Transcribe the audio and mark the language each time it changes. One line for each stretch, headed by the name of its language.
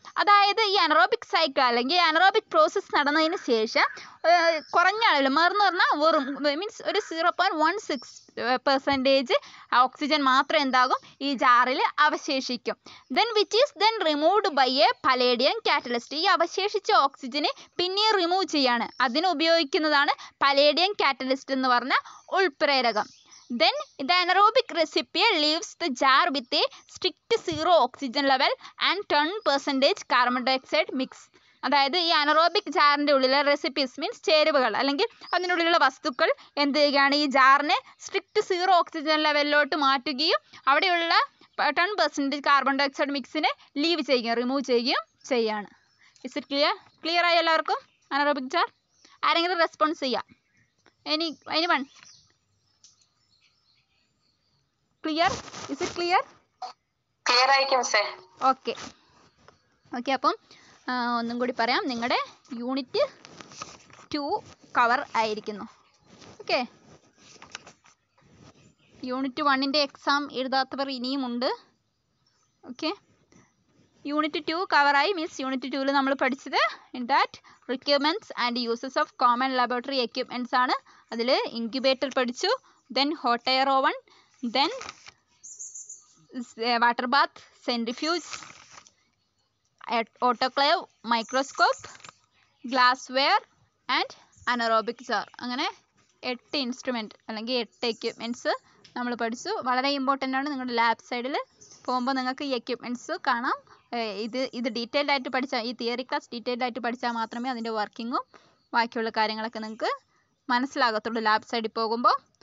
Malayalam: അതായത് ഈ anaerobic cycle അല്ലെങ്കിൽ അനറോബിക് പ്രോസസ്സ് നടന്നതിന് ശേഷം കുറഞ്ഞ അളവിൽ, മെർന്ന് പറഞ്ഞാൽ വെറും, മീൻസ് ഒരു 0.16% ഓക്സിജൻ മാത്രം എന്താകും ഈ ജാറിൽ അവശേഷിക്കും.
English: Then which is then removed by a palladium catalyst.
Malayalam: ഈ അവശേഷിച്ച ഓക്സിജനെ പിന്നെയും റിമൂവ് ചെയ്യാണ്. അതിന് ഉപയോഗിക്കുന്നതാണ് പലേഡിയം കാറ്റലിസ്റ്റ് എന്ന് പറഞ്ഞ ഉൾപ്രേരകം.
English: Then the anaerobic recipient leaves the jar with a strict 0 oxygen level and 10% carbon dioxide mix.
Malayalam: അതായത് ഈ അനറോബിക് ജാറിൻ്റെ ഉള്ളിലെ റെസിപ്പീസ്, മീൻസ് ചേരുവകൾ അല്ലെങ്കിൽ അതിനുള്ളിലുള്ള വസ്തുക്കൾ എന്ത് ചെയ്യുകയാണ്, ഈ ജാറിനെ സ്ട്രിക്റ്റ് 0 ഓക്സിജൻ ലെവലിലോട്ട് മാറ്റുകയും അവിടെയുള്ള 10% കാർബൺ ഡയോക്സൈഡ് മിക്സിനെ ലീവ് ചെയ്യുകയും റിമൂവ് ചെയ്യുകയും ചെയ്യാണ്.
English: Is it clear?
Malayalam: ക്ലിയർ ആയി എല്ലാവർക്കും അനറോബിക് ജാർ? ആരെങ്കിലും റെസ്പോൺസ് ചെയ്യാം?
English: Any one? Clear? Is it clear?
Malayalam: Clear ആയിരിക്കും സർ. ഓക്കെ ഓക്കെ, അപ്പം ഒന്നും കൂടി പറയാം. നിങ്ങളുടെ യൂണിറ്റ് 2 കവർ ആയിരിക്കുന്നു. ഓക്കെ, യൂണിറ്റ് 1ൻ്റെ എക്സാം എഴുതാത്തവർ ഇനിയുമുണ്ട്. Okay, unit 2 കവറായി. മീൻസ് യൂണിറ്റ് 2ൽ നമ്മൾ പഠിച്ചത്
English: in that requirements and uses of common laboratory equipments
Malayalam: ആണ്. അതിൽ ഇൻക്യുബേറ്റർ പഠിച്ചു,
English: Then hot air oven, then water bath, centrifuge, autoclave, microscope, glassware and anaerobic jar.
Malayalam: അങ്ങനെ 8 instrument അല്ലെങ്കിൽ 8 equipments നമ്മൾ പഠിച്ചു. വളരെ ഇമ്പോർട്ടൻ്റ് ആണ്. നിങ്ങളുടെ ലാബ് സൈഡിൽ പോകുമ്പോൾ നിങ്ങൾക്ക് ഈ എക്യുപ്മെൻറ്റ്സ് കാണാം. ഇത് ഡീറ്റെയിൽഡ് ആയിട്ട് പഠിച്ചാൽ, ഈ തിയറി ക്ലാസ് ഡീറ്റെയിൽഡ് ആയിട്ട് പഠിച്ചാൽ മാത്രമേ അതിൻ്റെ വർക്കിങ്ങും ബാക്കിയുള്ള കാര്യങ്ങളൊക്കെ നിങ്ങൾക്ക് മനസ്സിലാകത്തുള്ളൂ ലാബ് സൈഡിൽ പോകുമ്പോൾ.